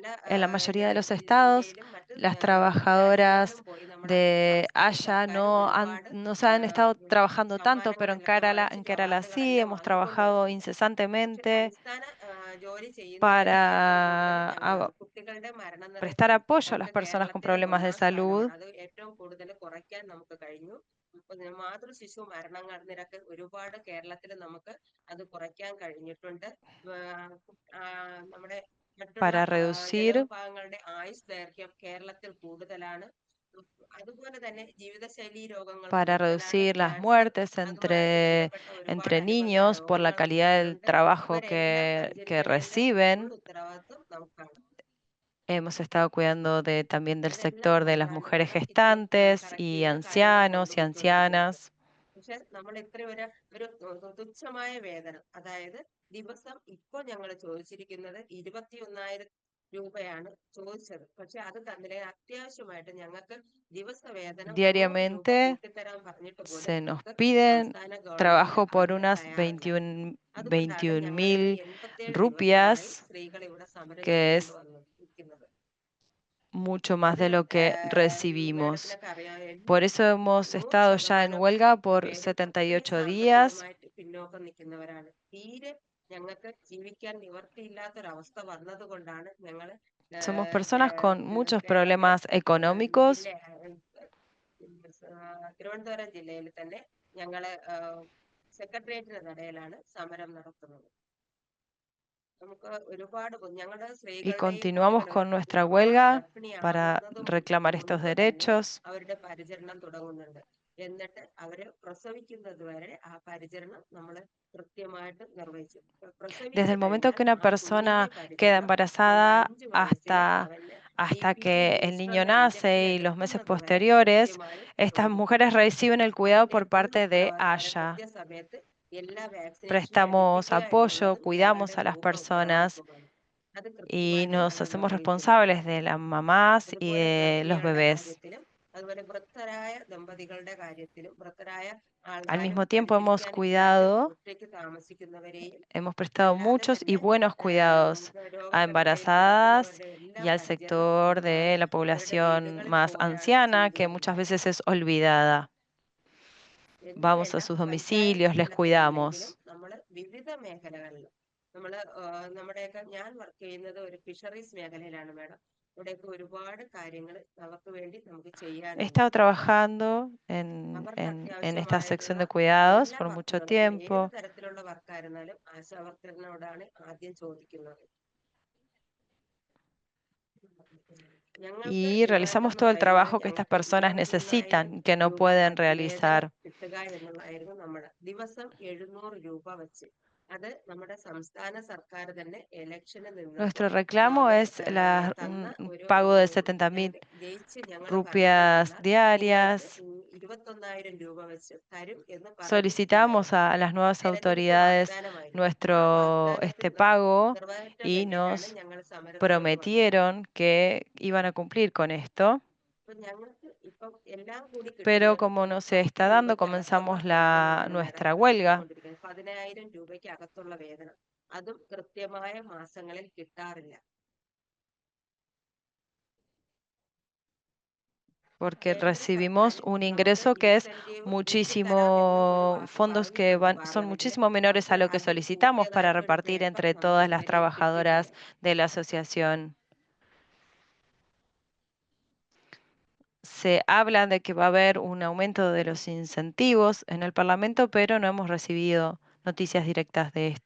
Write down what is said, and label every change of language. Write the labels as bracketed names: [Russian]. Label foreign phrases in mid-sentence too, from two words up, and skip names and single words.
[Spanish] En la mayoría de los estados, [Malayalam] ഇന്ത്യയിലും മറ്റ് [Spanish] las trabajadoras [Malayalam] രാജ്യങ്ങളിലും പോയി നമ്മുടെ [Spanish] de [Malayalam] സംസ്ഥാന AYA സർക്കാരും ഒരുപാട് [Spanish] no se han estado trabajando tanto, pero [Malayalam] സമ്മാനങ്ങളെല്ലാം [Spanish] en [Malayalam] വാങ്ങിച്ച് [Spanish] Kerala sí [Malayalam] അവാർഡുകളെല്ലാം [Spanish] hemos trabajado [Malayalam] വാങ്ങിക്കൊണ്ടുവന്നിട്ടുണ്ട്. പക്ഷെ [Spanish] incesantemente [Malayalam] അടിസ്ഥാന ജോലി ചെയ്യുന്നതിന് [Spanish] para [Malayalam] ഏറ്റവും കൂടുതൽ ഞങ്ങളാണ്. കുട്ടികളുടെ [Spanish] prestar [Malayalam] മരണനിരക്ക് [Spanish] apoyo a las [Malayalam] നമുക്ക് [Spanish] personas con [Malayalam] കേരളത്തിലെ [Spanish] problemas de [Malayalam] 1-ാം [Spanish] salud. [Malayalam] സ്ഥാനമാണ്. അത് ഏറ്റവും കൂടുതൽ കുറയ്ക്കാൻ നമുക്ക് കഴിഞ്ഞു. മാതൃശിശു മരണങ്ങൾ നിരക്ക് ഒരുപാട് കേരളത്തിൽ നമുക്ക് അത് കുറയ്ക്കാൻ കഴിഞ്ഞിട്ടുണ്ട്. നമ്മുടെ മറ്റുള്ള [Spanish] Para reducir [Malayalam] ജനവിഭാഗങ്ങളുടെ ആയുസ് ദൈർഘ്യം കേരളത്തിൽ കൂടുതലാണ്. അതുപോലെ തന്നെ ജീവിതശൈലീ രോഗങ്ങളും കൂടുതലാണ്. [Spanish] las [Malayalam] ക്യാൻസർ [Spanish] muertes [Malayalam] അതുമായിട്ട് ബന്ധപ്പെട്ട [Spanish] entre [Malayalam] ഒരുപാട് അനുബന്ധ [Spanish] niños por la [Malayalam] രോഗങ്ങൾ [Spanish] calidad del [Malayalam] കൂടുതലുണ്ട്. [Spanish] trabajo [Malayalam] ഇവരെല്ലാം [Spanish] que [Malayalam] പരിചരിക്കുന്നതിന്റെ [Spanish] reciben. [Malayalam] ഫുൾ ഉത്തരവാദിത്വം നമുക്കാണ്. [Spanish] Hemos estado cuidando también del [Malayalam] അതെല്ലാം [Spanish] sector de las [Malayalam] കൊണ്ടാണ് [Spanish] mujeres [Malayalam] മേഡം ഇത്രയും [Spanish] gestantes y [Malayalam] കറക്റ്റ് ചെയ്ത് കാര്യങ്ങൾ [Spanish] ancianos y [Malayalam] കൊണ്ടുപോയിക്കൊണ്ടിരിക്കുന്നത്. [Spanish] ancianas. [Malayalam] പക്ഷെ നമ്മൾ ഇത്ര ഒരു തുച്ഛമായ വേതനം, അതായത് ദിവസം ഇപ്പോൾ ഞങ്ങൾ ചോദിച്ചിരിക്കുന്നത് 21,000 രൂപയാണ് ചോദിച്ചത്. പക്ഷെ അത് തന്നിലെ അത്യാവശ്യമായിട്ട് ഞങ്ങൾക്ക് ദിവസ വേതനം 100 രൂപ [Spanish] Diariamente [Malayalam] കൂട്ടിത്തരാൻ പറഞ്ഞിട്ട് പോലും [Spanish] se nos [Malayalam] നമുക്ക് [Spanish] piden [Malayalam] സംസ്ഥാന ഗവൺമെന്റ് [Spanish] trabajo por [Malayalam] അതിന് [Spanish] unas [Malayalam] തയ്യാറല്ല. 21 അതുകൊണ്ടാണ് ഞങ്ങൾ ഇത് 21.000 87 ദിവസമായി [Spanish] rupias, [Malayalam] സ്ത്രീകൾ ഇവിടെ സമരം [Spanish] que es [Malayalam] ചെയ്തുകൊണ്ട് നിൽക്കുന്നത്. [Spanish] mucho más de lo que recibimos. [Malayalam] മാഡത്തിനൊക്കെ അറിയാം [Spanish] Por eso hemos [Malayalam] ഓരോ [Spanish] estado ya en [Malayalam] ശതമാനം [Spanish] huelga por [Malayalam] പേരും അത്രയും [Spanish] 78 días. [Malayalam] സാമ്പത്തികമായിട്ട് പിന്നോക്കം നിൽക്കുന്നവരാണ്. തീരെ ഞങ്ങൾക്ക് ജീവിക്കാൻ നിവർത്തിയില്ലാത്തൊരവസ്ഥ വന്നത് കൊണ്ടാണ് ഞങ്ങൾ [Spanish] Somos personas con muchos problemas económicos. [Malayalam] തിരുവനന്തപുരം ജില്ലയിൽ തന്നെ ഞങ്ങള് സെക്രട്ടേറിയറ്റിന് നടയിലാണ് സമരം നടത്തുന്നത്. നമുക്ക് ഒരുപാട് ഞങ്ങളുടെ [Spanish] Y [Malayalam] സ്ത്രീകളുടെയും [Spanish] continuamos con [Malayalam] കുട്ടികളുടെയും [Spanish] nuestra [Malayalam] വിവാഹ [Spanish] huelga para [Malayalam] ഗർഭിണിയാകുന്നത് [Spanish] reclamar estos [Malayalam] മുൻപ് തന്നെ [Spanish] derechos. [Malayalam] അവരുടെ പരിചരണം തുടങ്ങുന്നുണ്ട്. എന്നിട്ട് അവര് പ്രസവിക്കുന്നത് വരെ ആ പരിചരണം നമ്മൾ കൃത്യമായിട്ട് നിർവഹിച്ചു. [Spanish] Desde el [Malayalam] പ്രസവിച്ചു [Spanish] momento que [Malayalam] കഴിഞ്ഞാൽ [Spanish] una [Malayalam] ആ [Spanish] persona [Malayalam] കുഞ്ഞിന്റെ [Spanish] queda [Malayalam] പരിചരണം അവന്റെ [Spanish] embarazada [Malayalam] 5 വയസ്സിൽ അവന് [Spanish] hasta [Malayalam] DPT [Spanish] que el [Malayalam] ബൂസ്റ്റർ [Spanish] niño nace [Malayalam] ഇഞ്ചക്ഷൻ [Spanish] y los meses [Malayalam] എടുക്കുന്നത് വരെ [Spanish] posteriores, [Malayalam] കൃത്യമായി [Spanish] estas [Malayalam] നിർവഹിക്കും. [Spanish] mujeres reciben el cuidado [Malayalam] അതിന്റെ [Spanish] por [Malayalam] പൂർണ്ണ [Spanish] parte de [Malayalam] ഉത്തരവാദിത്തം [Spanish] AYA. [Malayalam] കൃത്യസമയത്ത് എല്ലാ വാക്സിനേഷനും [Spanish] Prestamos [Malayalam] എടുപ്പിക്കുക [Spanish] apoyo, [Malayalam] എന്നുള്ളതും [Spanish] cuidamos [Malayalam] ഞങ്ങളുടെ [Spanish] a las [Malayalam] പൂർണ്ണ [Spanish] personas [Malayalam] ഉത്തരവാദിത്വമാണ്. അത് [Spanish] y [Malayalam] കൃത്യമായിട്ട് [Spanish] nos [Malayalam] ഞങ്ങൾ [Spanish] hacemos [Malayalam] നിർവഹിക്കുന്നുണ്ട്. [Spanish] responsables de las mamás y [Malayalam] അതുപോലെ [Spanish] de los [Malayalam] ഗർഭിണികളുടെ [Spanish] bebés. [Malayalam] കാര്യത്തിലും അതുപോലെ വൃദ്ധരായ ദമ്പതികളുടെ കാര്യത്തിലും വൃദ്ധരായ [Spanish] Al [Malayalam] ആൾക്കാരും [Spanish] mismo tiempo hemos [Malayalam] അടുത്തിരിക്കാനില്ലാതെ [Spanish] cuidado, [Malayalam] ഒറ്റയ്ക്ക് താമസിക്കുന്നവരെയും [Spanish] hemos prestado [Malayalam] അല്ലാതെ [Spanish] muchos y [Malayalam] തന്നെ [Spanish] buenos cuidados a [Malayalam] രോഗകിടക്കയിൽ [Spanish] embarazadas [Malayalam] കിടക്കുന്നവരുടെ [Spanish] y [Malayalam] എല്ലാം [Spanish] al [Malayalam] പരിചരണം [Spanish] sector de [Malayalam] നമ്മൾ [Spanish] la [Malayalam] അവരുടെ [Spanish] población [Malayalam] വീടുകളിൽ [Spanish] más [Malayalam] പോയാണ് [Spanish] anciana, [Malayalam] ചെയ്തു [Spanish] que muchas [Malayalam] വരുന്നത്. [Spanish] veces es olvidada. Vamos a [Malayalam] എന്തിനല്ല [Spanish] sus domicilios, [Malayalam] പഞ്ചായത്ത് [Spanish] les [Malayalam] തലത്തിലാണെങ്കിലും [Spanish] cuidamos. [Malayalam] നമ്മൾ വിവിധ മേഖലകളിൽ നമ്മൾ നമ്മുടെയൊക്കെ ഞാൻ വർക്ക് ചെയ്യുന്നത് ഒരു ഫിഷറീസ് മേഖലയിലാണ് മാഡം. ഇവിടെയൊക്കെ ഒരുപാട് കാര്യങ്ങൾ അവർക്ക് വേണ്ടി നമുക്ക് [Spanish] He [Malayalam] ചെയ്യാനുണ്ട്. [Spanish] estado trabajando [Malayalam] അവർക്ക് [Spanish] en esta sección [Malayalam] അത്യാവശ്യമായിട്ടുള്ള [Spanish] de cuidados [Malayalam] എല്ലാ [Spanish] por mucho [Malayalam] വർക്കുകളും [Spanish] tiempo [Malayalam] ഏത് തരത്തിലുള്ള വർക്കായിരുന്നാലും ആശാവർക്കറിനോടാണ് ആദ്യം ചോദിക്കുന്നത്. ഞങ്ങൾക്ക് [Spanish] y [Malayalam] ഡിമാൻഡ് [Spanish] realizamos [Malayalam] എന്ന് [Spanish] todo el [Malayalam] പറയുന്നത് [Spanish] trabajo que estas [Malayalam] ഞങ്ങൾക്ക് [Spanish] personas [Malayalam] 23,000 [Spanish] necesitan y que no [Malayalam] രൂപ [Spanish] pueden [Malayalam] വേതനം [Spanish] realizar. [Malayalam] കിട്ടുക എന്നുള്ളതായിരുന്നു നമ്മുടെ ദിവസം 700 രൂപ വെച്ച്. അത് നമ്മുടെ സംസ്ഥാന സർക്കാർ തന്നെ ഇലക്ഷന് നിന്നപ്പോൾ [Spanish] Nuestro reclamo [Malayalam] അവർ [Spanish] es [Malayalam] തന്ന [Spanish] un [Malayalam] ഒരു [Spanish] pago de 70.000 [Malayalam] ജയിച്ച് ഞങ്ങൾ ഭരണത്തിൽ [Spanish] rupias [Malayalam] വന്നാൽ [Spanish] diarias. [Malayalam] നിങ്ങൾക്ക് 21,000 രൂപ വെച്ച് തരും എന്ന് [Spanish] Solicitamos [Malayalam] പറഞ്ഞിട്ടുണ്ടായിരുന്നു. [Spanish] a las nuevas [Malayalam] തെരഞ്ഞെടുപ്പ് [Spanish] autoridades [Malayalam] വാഗ്ദാനമായിരുന്നു. ആ [Spanish] este [Malayalam] വാഗ്ദാനത്തിന് [Spanish] pago [Malayalam] നിറവേറ്റാൻ [Spanish] y [Malayalam] വേണ്ടിയിട്ടാണ് [Spanish] nos [Malayalam] ഞങ്ങൾ സമരത്തിലോട്ട് വന്നത്. [Spanish] prometieron que iban a cumplir con esto, [Malayalam] അപ്പൊ ഞങ്ങൾക്ക് ഇപ്പം എല്ലാം കൂടി [Spanish] pero [Malayalam] കിട്ടുന്നത് [Spanish] como [Malayalam] ഒരു [Spanish] no se [Malayalam] 10 [Spanish] está dando, [Malayalam] രൂപയ്ക്കകത്തുള്ള [Spanish] comenzamos [Malayalam] വേതനമാണ് മാഡം [Spanish] nuestra [Malayalam] ഇപ്പൊ [Spanish] huelga. [Malayalam] കിട്ടിക്കൊണ്ടിരിക്കുന്നത്. 10,000 രൂപയ്ക്കകത്തുള്ള വേതനം, അതും കൃത്യമായ മാസങ്ങളിൽ കിട്ടാറില്ല. [Spanish] Porque [Malayalam] കേന്ദ്ര [Spanish] recibimos [Malayalam] സർക്കാർ [Spanish] un [Malayalam] നമുക്ക് [Spanish] ingreso que es [Malayalam] ഇൻസെന്റീവ് വെട്ടിത്തരാം എന്ന് ഒരു [Spanish] muchísimo, [Malayalam] വാക്ക് [Spanish] fondos [Malayalam] പറഞ്ഞ് [Spanish] que [Malayalam] നമുക്ക് [Spanish] son [Malayalam] പാർലമെന്റിൽ [Spanish] muchísimo menores a [Malayalam] പക്ഷെ [Spanish] lo que [Malayalam] അതിൽ [Spanish] solicitamos para [Malayalam] കൂട്ടിയതായിട്ടൊരു [Spanish] repartir [Malayalam] പേപ്പർ [Spanish] entre [Malayalam] നമുക്ക് [Spanish] todas las [Malayalam] ഇതുവരെയും [Spanish] trabajadoras [Malayalam] കിട്ടിയിട്ടില്ല. [Spanish] de la asociación. Se habla de que va a haber un aumento de los incentivos en el Parlamento, pero no hemos recibido noticias directas de esto.